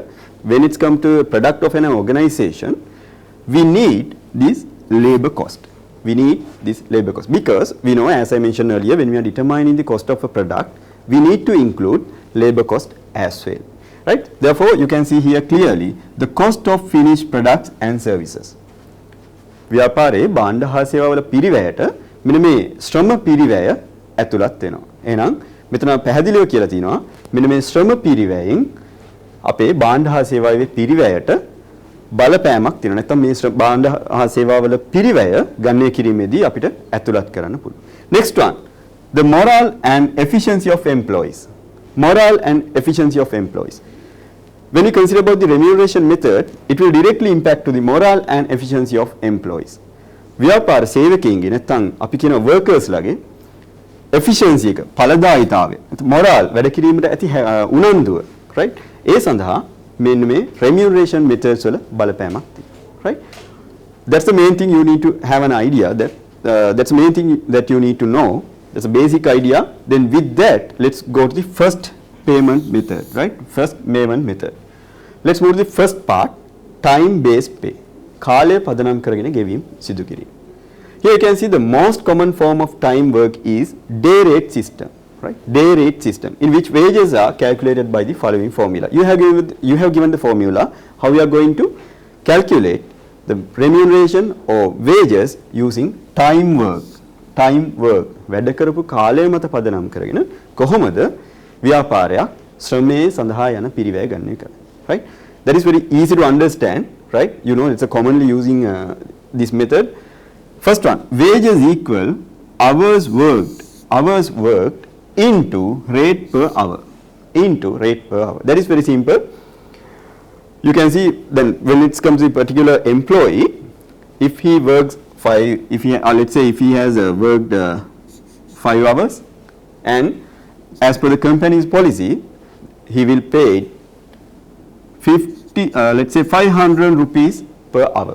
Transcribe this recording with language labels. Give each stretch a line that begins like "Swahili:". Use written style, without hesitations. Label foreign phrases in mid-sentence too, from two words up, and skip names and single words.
English: When it's come to product of an organization, we need this labor cost. Because we know, as I mentioned earlier, when we are determining the cost of a product, we need to include labor cost as well, right? Therefore, you can see here clearly the cost of finished products and services.
Sinhala: ව්‍යාපාරයේ භාණ්ඩ හා සේවාවල පිරිවැයට මෙන්න මේ ශ්‍රම පිරිවැය ඇතුළත් වෙනවා. එහෙනම් මෙතන පැහැදිලිව කියලා තිනවා මෙන්න මේ ශ්‍රම පිරිවැයෙන් අපේ භාණ්ඩ හා සේවාවේ පිරිවැයට බලපෑමක් තියෙනවා. නැත්නම් මේ භාණ්ඩ හා සේවාවල පිරිවැය ගණනය කිරීමේදී අපිට ඇතුළත් කරන්න පුළුවන්.
English: Next one, the morale and efficiency of employees. Morale and efficiency of employees. When you consider about the remuneration method, it will directly impact to the morale and efficiency of employees.
Sinhala: ව්‍යාපාර සේවකයින්ගේ නැත්නම් අපි කියන workers ලගේ efficiency එක ඵලදායීතාවය morale වැඩ කිරීමට ඇති උනන්දුව right ඒ සඳහා මෙන්න මේ
English: remuneration methods
Sinhala: වල බලපෑමක් තියෙනවා right.
English: That's the main thing you need to have an idea that that's the main thing that you need to know. That's a basic idea. Then with that, let's go to the first payment method, right? First payment method. Let's move to the first part, time-based pay.
Sinhala: කාලය පදනම් කරගෙන ගෙවීම සිදු කිරීම.
English: Here you can see the most common form of time work is day rate system, right? Day rate system in which wages are calculated by the following formula. You have given the formula how we are going to calculate the remuneration or wages using time work. Time work.
Sinhala: වැඩ කරපු කාලය මත පදනම් කරගෙන කොහොමද ව්‍යාපාරයක් ශ්‍රමයේ සඳහා යන පිරිවැය ගන්න එක.
English: Right? That is very easy to understand, right? You know, it's a commonly using this method. First one, wages equal hours worked into rate per hour. Into rate per hour. That is very simple. You can see then when it comes to a particular employee, if he works let's say if he has worked 5 hours, and as per the company's policy, he will pay 500 rupees per hour.